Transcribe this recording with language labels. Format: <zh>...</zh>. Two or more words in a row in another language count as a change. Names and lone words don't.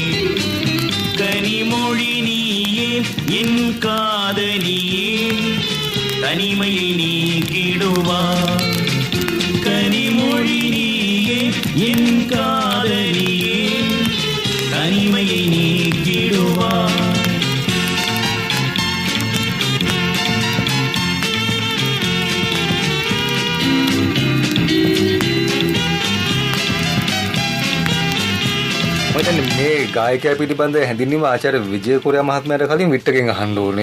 <ta>கனிமொழி நீயே என் காதலியே தனிமையை நீக்கிடுவார் கனிமொழி நீயே என் காதலியே தனிமையை நீக்கிடுவார்</ta> <si>මේ ගායකයා පිළිබඳ හැඳින්වීම ආචාර්ය විජයකුරයා මහත්මයාට කලින් විට්ටගෙන් අහන්න ඕනේ.</si>